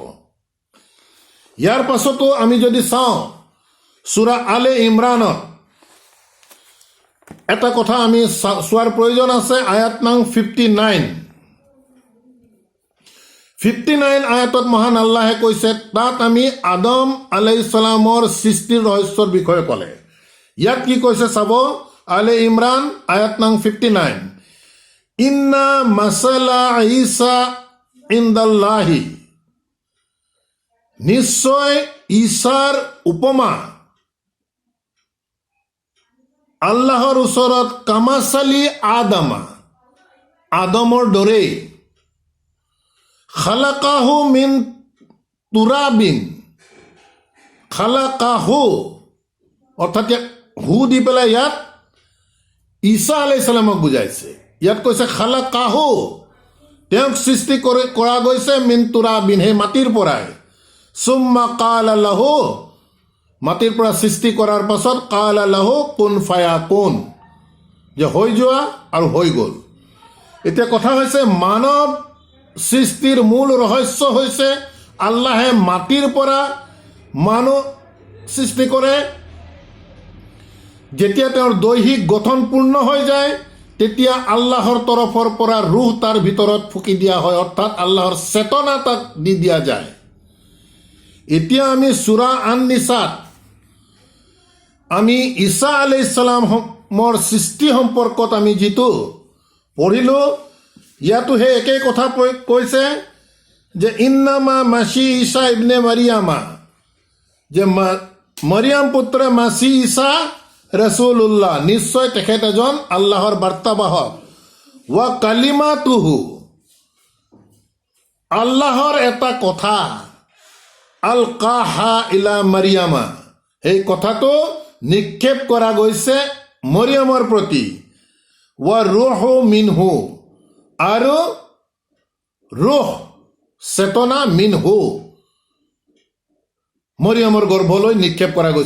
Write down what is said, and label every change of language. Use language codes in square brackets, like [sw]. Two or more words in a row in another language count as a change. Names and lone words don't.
[as] ইয়াৰ পাছতো আমি যদি চাওঁ সূৰা আলে ইমৰানত এটা কথা আমি চোৱাৰ প্ৰয়োজন আছে। আয়াত নং 59 আয়াতত মহান আল্লাহে কৈছে, তাত আমি আদম [ar] عليه السلام [as] সৃষ্টিৰ ৰহস্যৰ বিষয়ে ক'লে। ইয়াত কি কৈছে চাব, আলে ইমৰান আয়াত নং 59, [ar] إن مثل عيسى عند الله, [as] নিশ্চয় ঈসাৰ উপমা আল্লাহৰ ওচৰত [ar] كمثل آدم, [as] আদমৰ দৰেই, [ar] خلقه من تراب, [as] খালাকাহু অৰ্থাৎ হু দি পেলাই ইয়াত ঈসা [ar] عليه السلام [as] বুজাইছে। ইয়াত কৈছে খালাকাহু, তেওঁক সৃষ্টি কৰা গৈছে [ar] من تراب, [as] সেই মাটিৰ পৰাই, [ar] ثم قال له, [as] মাটিৰ পৰা সৃষ্টি কৰাৰ পাছত [ar] قال له كن فيكون, [as] যে হৈ যোৱা আৰু হৈ গ'ল। এতিয়া কথা হৈছে মানৱ সৃষ্টিৰ মূল ৰহস্য হৈছে আল্লাহে মাটিৰ পৰা মানুহ সৃষ্টি কৰে। যেতিয়া তেওঁৰ দৈহিক গঠন পূৰ্ণ হৈ যায়, তেতিয়া আল্লাহৰ তৰফৰ পৰা ৰুহ তাৰ ভিতৰত ফুকি দিয়া হয়, অৰ্থাৎ আল্লাহৰ চেতনা তাক দি দিয়া যায়। এতিয়া আমি সূৰা আন-নিসাত আমি ঈসা [ar] عليه السلام [as] সৃষ্টি সম্পৰ্কত আমি যিটো পঢ়িলোঁ, ইয়াতো সেই একেই কথা কৈছে যে [ar] إنما المسيح عيسى ابن مريم, [as] যে মাৰিয়াম পুত্ৰ মাসি ঈসা ৰাসূলুল্লাহ, নিশ্চয় তেখেত এজন আল্লাহৰ বাৰ্তাবাহক, [ar] وكلمته, [as] আল্লাহৰ এটা কথা, [ar] ألقاها إلى مريم, [as] সেই কথাটো নিক্ষেপ কৰা গৈছে মৰিয়মৰ প্ৰতি, [ar] وروح منه, [as] আৰু ৰুহ চেতনা মিনহু, মৰিয়মৰ গৰ্ভলৈ নিক্ষেপ কৰা গৈছে।